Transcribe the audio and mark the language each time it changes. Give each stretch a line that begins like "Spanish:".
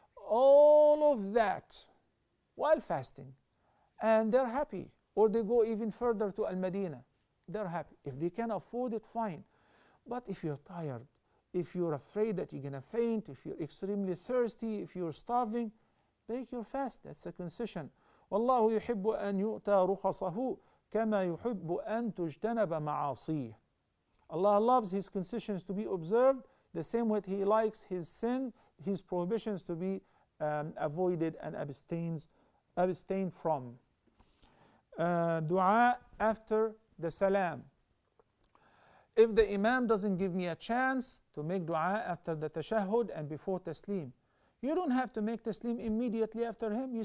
English: All of that while fasting. And they're happy. Or they go even further to Al-Madinah. They're happy. If they can afford it, fine. But if you're tired, if you're afraid that you're going to faint, if you're extremely thirsty, if you're starving, break your fast. That's a concession.
Arabic: والله يحب أن يؤتى رخصه كما يحب أن تجتنب معاصيه.
English: Allah loves His concessions to be observed the same way He likes His sins, His prohibitions to be avoided and abstained from. Dua after the salam. If the Imam doesn't give me a chance to make dua after the tashahhud and before taslim, you don't have to make taslim immediately after him.